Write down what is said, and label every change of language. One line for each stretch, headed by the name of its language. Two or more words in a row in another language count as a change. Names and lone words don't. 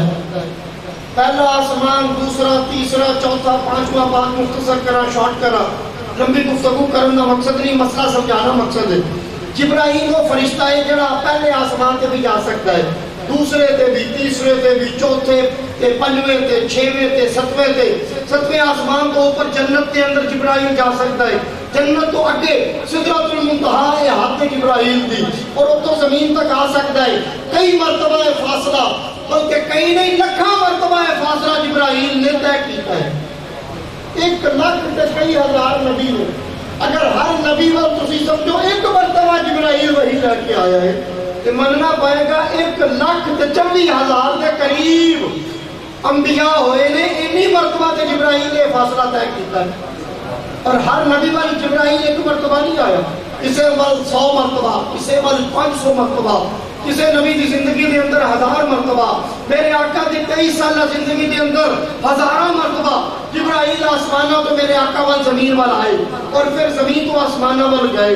Punjabi: پہلا آسمان، دوسرا، تیسرا، چوتھا، پانچواں، بات مختصر کرا، شارٹ کرا، لمبی گفتگو کرنا مقصد نہیں، مسئلہ سمجھانا مقصد ہے. جبرائیل وہ فرشتہ ہے جڑا پہلے آسمان تے بھی جا سکتا ہے، دوسرے تے بھی، تیسرے تے بھی، چوتھے تے، پنجویں تے، چھویں تے، ستویں آسمان تو اوپر جنت کے اندر جبرائیل جا سکتا ہے. جنت تو اگے سدرۃ المنتہا ہے ہاتھ جبرائیل دی، اور وہ تو زمین تک آ سکتا ہے. کئی مرتبہ فاصلہ، بلکہ کئی نہیں لکھاں مرتبہ فاصلہ جبرائیل نے طے کیتا ہے. 1 ਲੱਖ ਤੇ ਕਈ ਹਜ਼ਾਰ ਨਬੀ ਨੇ, ਅਗਰ ਹਰ ਨਬੀ ਵੱਲ ਤੁਸੀਂ ਸਮਝੋ ਇੱਕ ਮਰਤਬਾ ਜਿਬਰਾਈਲ ਵਹੀ ਲੈ ਕੇ ਆਇਆ ਹੈ ਤੇ ਮੰਨਣਾ ਪਏਗਾ 1 ਲੱਖ ਤੇ 24 ਹਜ਼ਾਰ ਦੇ ਕਰੀਬ ਅੰਬੀਆ ਹੋਏ ਨੇ। ਇੰਨੀ ਮਰਤਬਾ ਤੇ ਜਿਬਰਾਈਲ ਨੇ ਫਾਸਲਾ ਤੈਅ ਕੀਤਾ ਹੈ। اور ہر نبی والی جبرائیل 1 مرتبہ نہیں آیا، کسے وال 100 مرتبہ، کسے وال 500 مرتبہ، کسے نبی دی زندگی دے اندر 1000 مرتبہ، میرے آقا دی 23 سالہ زندگی دے اندر ہزارہ مرتبہ جبرائیل آسمانہ تو میرے آقا وال زمین وال آئے اور پھر زمین تو آسمانہ وال گئے۔